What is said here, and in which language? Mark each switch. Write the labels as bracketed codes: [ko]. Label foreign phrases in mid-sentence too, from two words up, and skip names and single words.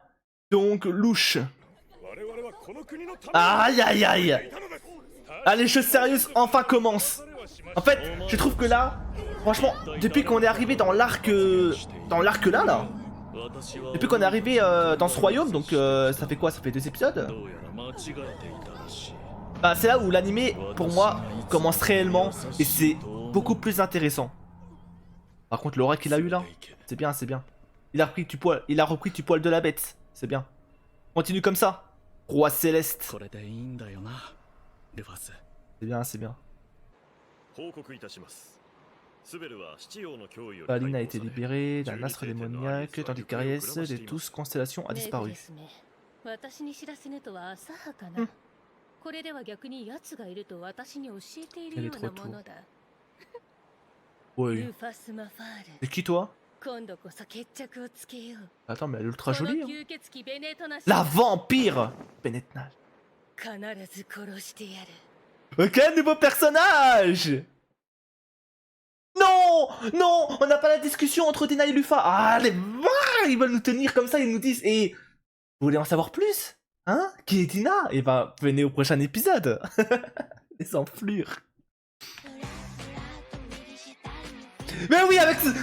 [fr] Donc, louche. Aïe aïe aïe. Ah, les choses sérieuses enfin commencent. En fait, je trouve que là, franchement, depuis qu'on est arrivé dans l'arc là, Depuis qu'on est arrivé dans ce royaume, donc ça fait quoi? Ça fait 2 épisodes? [ja] どうやら間違えていたらしい [fr] Bah c'est là où l'animé, pour moi, commence réellement et c'est beaucoup plus intéressant. Par contre l'aura qu'il a eu là, c'est bien, c'est bien. Il a repris du poil de la bête, c'est bien. Continue comme ça, roi céleste. [ja] これでいいんだよなルファス [fr] C'est bien, c'est bien. [ja] 報告いたします。スベルは七葉の脅威より [fr] Paline a [ja] 解 [fr] été [ja] 放され [fr] libérée d'un astre démoniaque tandis qu'Aries des 12 constellations a [ja] メイク [fr] disparu. [ja] ですね。私に知らせぬとは浅はかな。うんこれでは逆に奴がいると私に教えているようなものだ。 [fr] Oui. [ja] ルファス・マファール。 [fr] C'est qui toi? [ja] 今度こそ決着をつけよう。 [fr] Attends, mais elle est ultra [ja] この [fr] jolie. Hein. [ja] 吸血鬼ベネトナシ [fr] La vampire Benetnal. 必ず殺してやる。 Ok, nouveau personnage. Non, non, on n'a pas la discussion entre Dina et Lufa. Ah, ils veulent nous tenir comme ça, ils nous disent. Et vous voulez en savoir plus? Hein? Qui est Dina? Eh ben, venez au prochain épisode. Les enflures. Mais oui, avec ce...